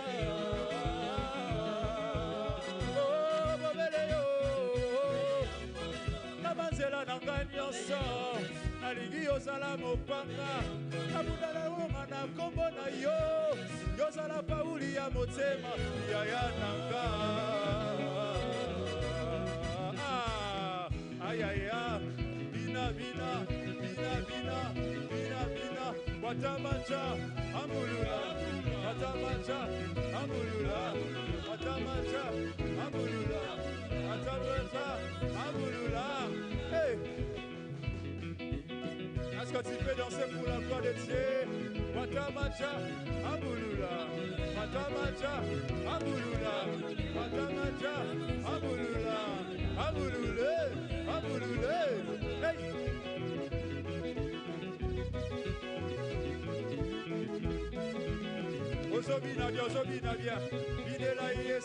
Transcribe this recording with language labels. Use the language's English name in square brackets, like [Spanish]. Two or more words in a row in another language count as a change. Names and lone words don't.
[Lingala] Oh bobele yo Na banzela nanga nyonso Nalingi yozala mopanga Nabundala wonga na kombo na yo Yozala pauli ya motema Yaya nanga Ayaya, bina bina, bina bina, bina bina, watamaja, amulula, watamaja, amulula, watamaja, amulula, watamaja, amulula. Hey! [French] Est-ce que tu peux danser pour la gloire de Dieu? [Lingala] Watamaja, amulula, watamaja, amulula, watamaja, amulula, amulule. Hey! Ozobina bien, Bidela yes.